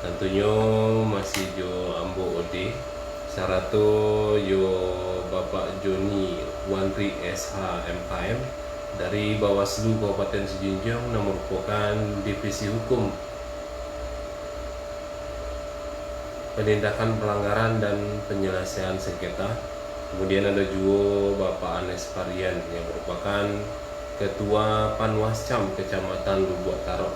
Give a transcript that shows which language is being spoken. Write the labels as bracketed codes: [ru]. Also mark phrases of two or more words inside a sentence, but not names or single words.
[id] tentunya [min] masih jo ambo ode sarato yo [id] Bapak Joni Wandri SH MKM dari Bawaslu Kabupaten Sijunjung yang merupakan divisi hukum penindakan pelanggaran dan penyelesaian sengketa. Kemudian ada juga Bapak Anes Parian yang merupakan Ketua Panwascam Kecamatan Lubuk Tarok.